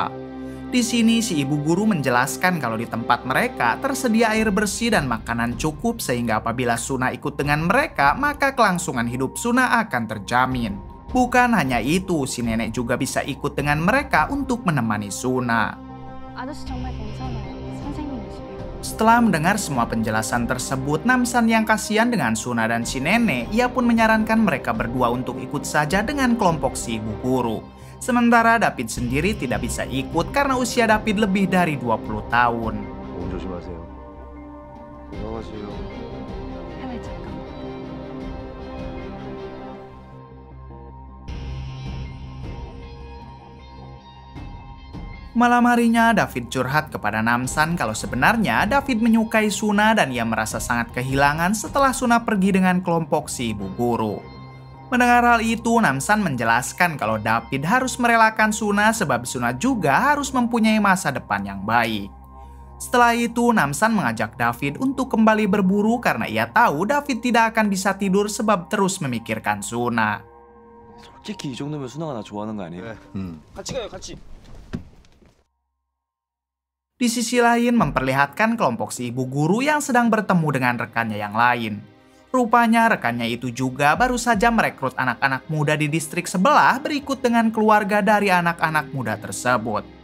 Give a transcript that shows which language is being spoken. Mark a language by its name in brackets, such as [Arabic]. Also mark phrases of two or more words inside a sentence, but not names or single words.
[Indonesian] Di sini si ibu guru menjelaskan kalau di tempat mereka tersedia air bersih dan makanan cukup sehingga apabila Suna ikut dengan mereka, maka kelangsungan hidup Suna akan terjamin. Bukan hanya itu, si nenek juga bisa ikut dengan mereka untuk menemani Suna. [Korean] 아저씨 정말 괜찮아요. 선생님이시고요. [Indonesian] Setelah mendengar semua penjelasan tersebut, Namsan yang kasihan dengan Suna dan si nenek, ia pun menyarankan mereka berdua untuk ikut saja dengan kelompok si ibu guru. Sementara David sendiri tidak bisa ikut karena usia David lebih dari 20 tahun. [Korean] 몸 조심하세요. 건강하세요. 해외 잠깐. [Indonesian] Malam harinya, David curhat kepada Namsan kalau sebenarnya David menyukai Suna dan ia merasa sangat kehilangan setelah Suna pergi dengan kelompok si ibu guru. Mendengar hal itu, Namsan menjelaskan kalau David harus merelakan Suna sebab Suna juga harus mempunyai masa depan yang baik. Setelah itu, Namsan mengajak David untuk kembali berburu karena ia tahu David tidak akan bisa tidur sebab terus memikirkan Suna. [Korean] 솔직히 이 정도면 수나가 나 좋아하는 거 아니에요? 같이 가요, 같이. [Indonesian] Di sisi lain memperlihatkan kelompok si ibu guru yang sedang bertemu dengan rekannya yang lain. Rupanya rekannya itu juga baru saja merekrut anak-anak muda di distrik sebelah berikut dengan keluarga dari anak-anak muda tersebut.